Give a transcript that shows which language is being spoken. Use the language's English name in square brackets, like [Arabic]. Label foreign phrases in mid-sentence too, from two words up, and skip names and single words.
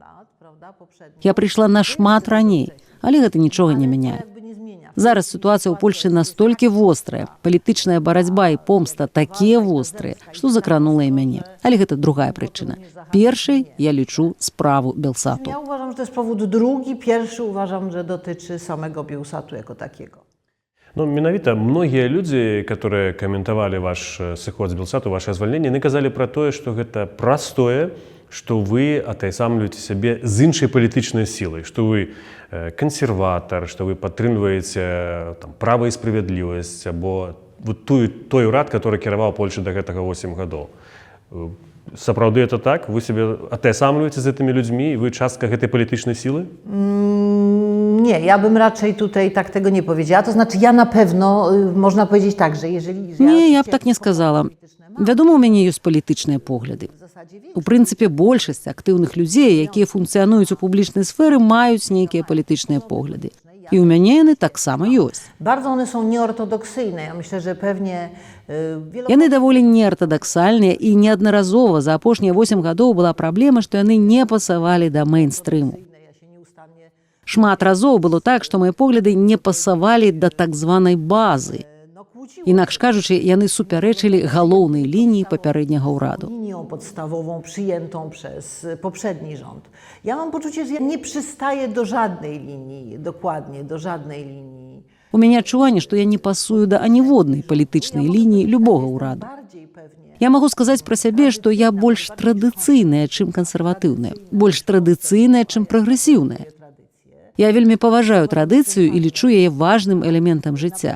[Belarusian] Я прыйшла нашмат раней, але гэта нічога не мяняе. Зараз сітуацыя ў Польшчы настолькі вострая, палітычная барацьба і помста такія вострыя, што закранула і мяне. Але гэта другая прычына. Першай я лічу справу Белсату. [Polish] Ja uważam, że to jest powód drugi. Pierwszy uważam, że dotyczy samego Belsatu jako takiego. [Belarusian] Ну, менавіта многія людзі, которые каментавалі ваш сыход з Белсату, ваше звальненне, яны казалі пра тое, што гэта простое, што вы атайсамлюеце сябе з іншай палітычнай сілай, што вы кансерватар, што вы падтрымліваеце права і справядлівасць, або той урад, который кіраваў Польшчай да гэтага 8 гадоў. Сапраўды это так? Вы сябе атайсамлюеце з гэтымі людзьмі, і вы частка гэтай палітычнай сілы? [Polish] Nie, ja bym raczej tutaj tak tego nie powiedziała. To znaczy, ja na pewno, można powiedzieć tak, że jeżeli... [Belarusian] Не, я б так не сказала. Вядома, у мяне ёсць палітычныя погляды. У прынцыпе, большасць актыўных людзей, якія функцыянуюць у публічнай сферы, маюць нейкія палітычныя погляды. І ў мяне яны таксама ёсць. [Polish] Bardzo one są nieortodoksyjne. Ja myślę, że pewnie... [Belarusian] Яны даволі неартадаксальныя, і неаднаразова за апошнія 8 гадоў была праблема, што яны не пасавалі да мэйнстрыму. Шмат разоў было так, што мае погляды не пасавалі да так званай базы. Інакш кажучы, яны супярэчылі галоўнай лініі папярэдняга ўраду. [Polish] Linią podstawową przyjętą przez poprzedni rząd. Ja mam poczucie, że ja nie przystaję do żadnej linii, dokładnie do żadnej linii. [Belarusian] У мяне адчуванне, што я не пасую да аніводнай палітычнай лініі любога ўраду. Я магу сказаць пра сябе, што я больш традыцыйная, чым кансерватыўная, больш традыцыйная, чым прагрэсіўная. Я вельмі паважаю традыцыю і лічу яе важным элементам жыцця.